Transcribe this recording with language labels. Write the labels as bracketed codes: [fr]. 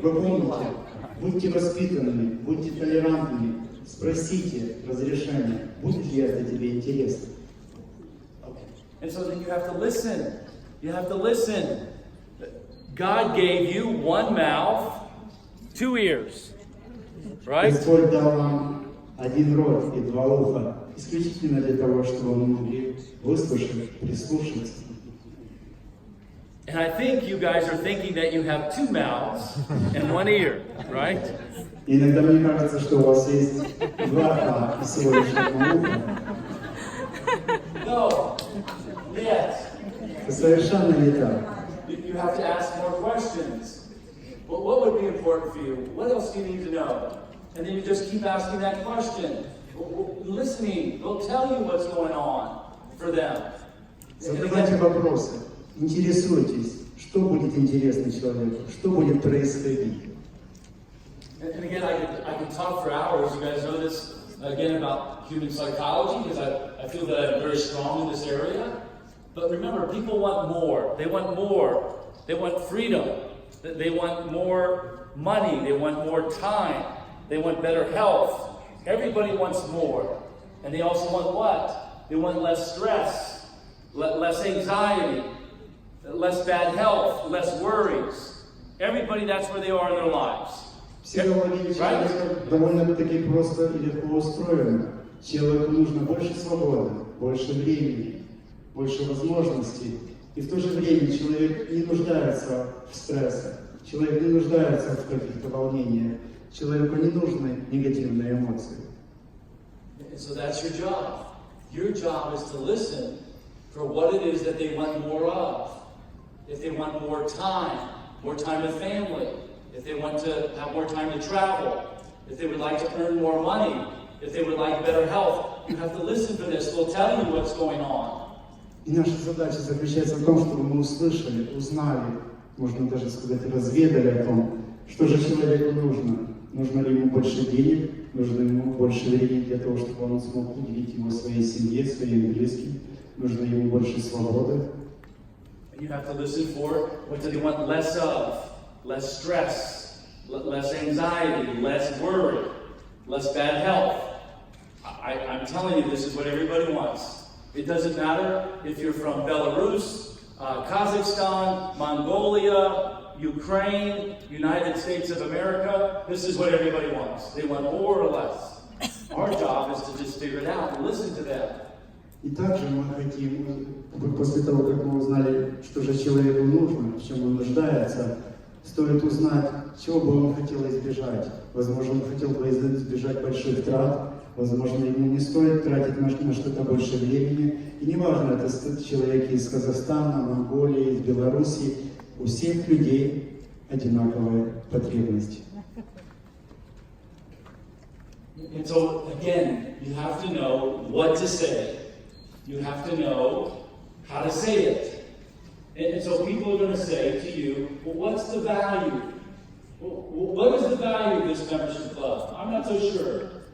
[ru] Вы помните, будьте воспитанными, будьте толерантными, спросите разрешения, будет ли это тебе интересно. [en] And so then you have to listen. You have to listen. God gave you one mouth, 2 ears. Right? [ru] Господь дал нам один рот и два уха, исключительно для того, чтобы мы могли выслушать, прислушаться. [en] And I think you guys are thinking that you have 2 mouths and 1 ear, right? [ru] И иногда мне кажется, что у вас есть два рта и всего лишь одно ухо. [en] No. Yes. [ru] Это совершенно не так. [en] You have to ask more questions. Well, what would be important for you? What else do you need to know? And then you just keep asking that question. Listening, they'll tell you what's going on for them. [ru] Задавайте вопросы, интересуйтесь, что будет интересно человеку, что будет происходить. [en] And again, I could talk for hours. You guys know this again about human psychology because I feel that I'm very strong in this area. But remember, people want more. They want more. They want freedom. They want more money. They want more time. They want better health. Everybody wants more. And they also want what? They want less stress, less anxiety, less bad health, less worries. Everybody, that's where they are in their lives. [ru] Психология человека довольно-таки просто и легко устроена. Человеку нужно больше свободы, больше времени, больше возможностей. И в то же время человек не нуждается в стрессе, человек не нуждается в каких-то волнениях, человеку не нужны негативные эмоции. [en] So that's your job. Your job is to listen for what it is that they want more of. If they want more time with family, if they want to have more time to travel, if they would like to earn more money, if they would like better health, you have to listen for this. They'll tell you what's going on. [ru] И наша задача заключается в том, чтобы мы услышали, узнали, можно даже сказать, разведали о том, что же человеку нужно. Нужно ли ему больше денег, нужно ему больше времени для того, чтобы он смог уделить его своей семье, своим близким, нужно ему больше свободы. [en] And you have to listen for what do they want less of, less stress, less anxiety, less worry, less bad health. I'm telling you, this is what everybody wants. It doesn't matter if you're from Belarus, Kazakhstan, Mongolia, Ukraine, United States of America. This is what everybody wants. They want more or less. Our job is to just figure it out and listen to them. [ru] И также мы хотим, после того, как мы узнали, что же человеку нужно, в чем он нуждается, стоит узнать, чего бы он хотел избежать. Возможно, он хотел бы избежать больших трат, возможно, ему не стоит тратить на что-то больше времени. И неважно, это человек из Казахстана, Монголии, из Белоруссии, у всех людей одинаковые потребности. [en] And so, again, you have to know what to say. You have to know how to say it. And so people are going to say to you, well, what's the value? Well, what is the value of this membership club? I'm not so sure.